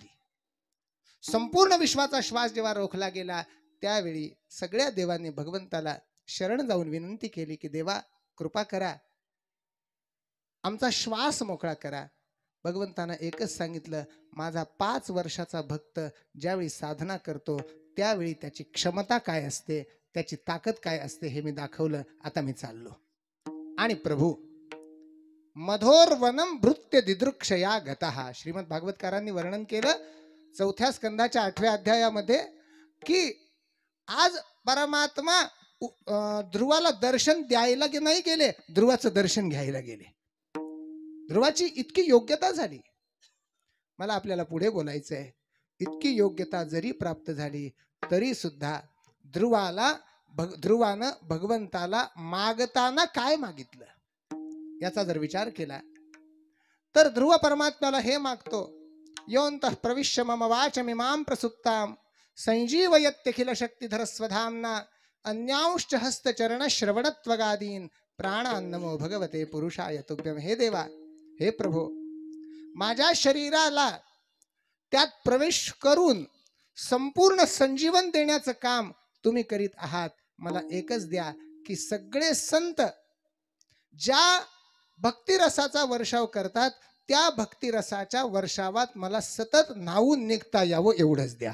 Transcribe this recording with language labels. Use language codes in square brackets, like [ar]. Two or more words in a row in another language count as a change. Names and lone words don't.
[mr] संपूर्ण विश्वाचा श्वास जेव्हा रोखला गेला त्यावेळी सगळ्या देवांनी भगवंताला शरण जाऊन विनंती केली की देवा कृपा करा, आमचा श्वास मोकळा करा. भगवंतानं एकच सांगितलं, माझा 5 वर्षाचा भक्त ज्यावेळी साधना करतो त्यावेळी त्याची क्षमता काय असते, त्याची ताकद काय असते हे मी दाखवलं. आता मी चाललो. आणि [sa] प्रभू मधोरवनम भृत्य दिदृक्षया गतः. [mr] श्रीमद भागवतकारांनी वर्णन केलं 4थ्या स्कंदाच्या 8व्या अध्यायामध्ये की आज परमात्मा ध्रुवाला दर्शन द्यायला नाही गेले, ध्रुवाचं दर्शन घ्यायला गेले. ध्रुवाची इतकी योग्यता झाली. मला आपल्याला पुढे बोलायचं आहे. इतकी योग्यता जरी प्राप्त झाली तरी सुद्धा ध्रुवानं भगवंताला मागताना काय मागितलं याचा जर विचार केला तर ध्रुव परमात्म्याला हे मागतो, [sa] योऽन्तः प्रविश्य मम वाचमिमां प्रसुप्तां संजीवयत्यखिल शक्तिधर स्वधाम्ना अन्यांश्च हस्तचरण श्रवणत्वगादीन प्राणान् नमो भगवते पुरुषाय तुभ्यं. [mr] हे देवा, हे प्रभो, माझ्या शरीराला त्यात प्रवेश करून संपूर्ण संजीवन देण्याचं काम तुम्ही करीत आहात. मला एकच द्या की सगळे संत ज्या भक्तिरसाचा वर्षाव करतात त्या भक्तिरसाच्या वर्षावात मला सतत न्हावून निघता यावं एवढंच द्या.